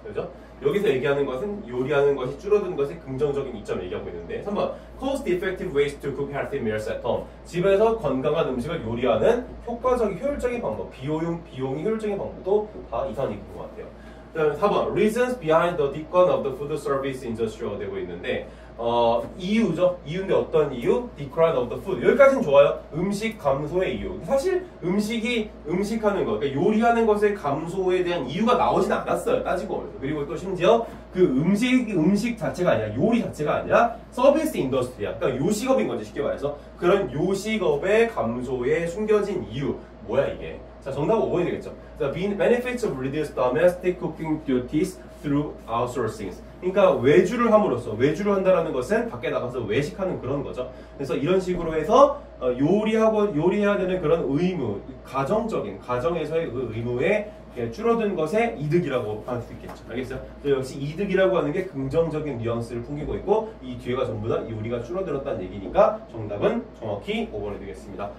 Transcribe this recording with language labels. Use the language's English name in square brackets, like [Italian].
[Korean] 그죠? 여기서 얘기하는 것은 요리하는 것이 줄어든 것의 긍정적인 이점을 얘기하고 있는데 3번 [English] cost effective ways to cook healthy meals at home. [Korean] 집에서 건강한 음식을 요리하는 효율적인 방법, 비용이 효율적인 방법도 다 이상이 있는 것 같아요. 그다음에 4번 [English] reasons behind the decline of the food service industry [Korean] 가 되고 있는데 이유죠. 이유인데 어떤 이유? Decline of the food. 여기까지는 좋아요. 음식 감소의 이유. 사실 음식하는 것, 그러니까 요리하는 것의 감소에 대한 이유가 나오진 않았어요. 따지고 보면. 그리고 또 심지어 그 음식 자체가 아니라 요리 자체가 아니라 서비스 인더스트리야. 그러니까 요식업인 거지 쉽게 말해서. 그런 요식업의 감소에 숨겨진 이유. 뭐야 이게? 자, 정답은 5번이 되겠죠. [English] The benefits of reduced domestic cooking duties through outsourcing. [Korean] 그러니까 외주를 한다라는 것은 밖에 나가서 외식하는 그런 거죠. 그래서 이런 식으로 해서 요리해야 되는 그런 의무, 가정에서의 그 의무에 줄어든 것의 이득이라고 할 수 있겠죠. 알겠어요? 역시 이득이라고 하는 게 긍정적인 뉘앙스를 풍기고 있고 이 뒤에가 전부 다 요리가 줄어들었다는 얘기니까 정답은 정확히 5번이 되겠습니다.